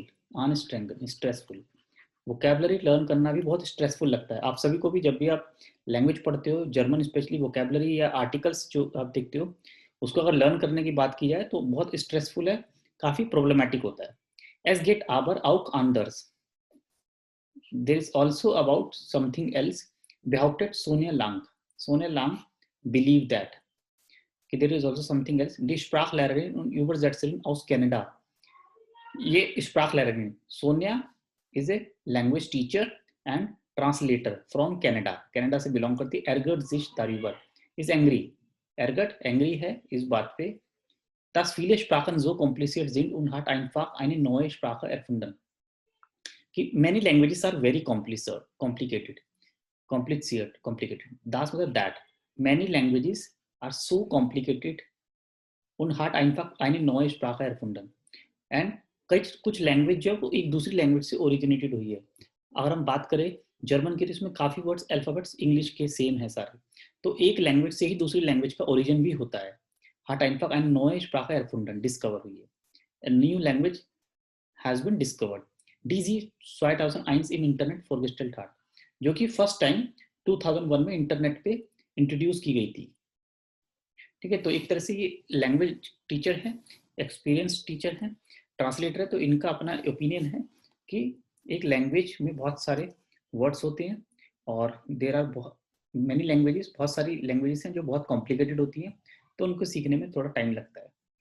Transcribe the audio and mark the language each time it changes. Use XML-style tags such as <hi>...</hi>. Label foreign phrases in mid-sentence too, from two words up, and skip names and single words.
<hi>अनस्ट्रेंगड, स्ट्रेसफुल. वोकैबलरी लर्न करना भी बहुत स्ट्रेसफुल लगता है. आप सभी को भी जब भी आप लैंग्वेज पढ़ते हो,</hi> <en>German specially,</en> <hi>वोकैबलरी या आर्टिकल्स जो आप देखते हो, उसको अगर लर्न करने की बात की जाए तो बहुत स्ट्रेसफुल है, काफी प्रॉब्लमेटिक होता है.</hi> <de>Es geht aber auch anders.</de> <en>there is also about something else</en> <de>behauptet Sonia Lang.</de> <en>Sonia Lang believed that there is also something else.</en> <de>Die Sprachlehrerin und Übersetzerin aus Canada.</de> <en>ये Sprachlehrerin Sonia is a language teacher and translator from Canada.</en> <hi>Canada से belong करती है.</hi> <de>Ergert sich darüber</de> <en>is angry.</en> <hi>Ergert angry है इस बात पे,</hi> <de>dass viele Sprachen so kompliziert sind und hat einfach eine neue Sprache erfunden.</de> <en>कि many languages are very complicated. Das मतलब that. Many languages are so complicated</en> <de>und hat einfach eine neue Sprache erfunden.</de> <hi>And कुछ लैंग्वेज जो है वो एक दूसरी लैंग्वेज से ओरिजिनेटेड हुई है. अगर हम बात करें जर्मन की, तो इसमें काफी</hi> <en>words alphabets English</en> <hi>के सेम है सारे. तो एक लैंग्वेज से ही दूसरी लैंग्वेज का ओरिजिन भी होता है.</hi> <de>hat einfach eine neue Sprache erfunden,</de> <hi>डिस्कवर हुई है.</hi> <en>A new language has been discovered.</en> <de>DZ 2001 in Internet for Gestaltat,</de> <hi>जो कि</hi> <en>first time</en> <hi>2001 में इंटरनेट पे इंट्रोड्यूस की गई थी. ठीक है, तो एक तरह से ये लैंग्वेज टीचर है,</hi> <en>experience teacher</en> <hi>है, ट्रांसलेटर है. तो इनका अपना ओपिनियन है कि एक लैंग्वेज में बहुत सारे वर्ड्स होते हैं और</hi> <en>there are many languages,</en> <hi>बहुत सारी लैंग्वेजेस हैं जो बहुत कॉम्प्लिकेटेड होती हैं, तो उनको सीखने में थोड़ा टाइम लगता है.</hi>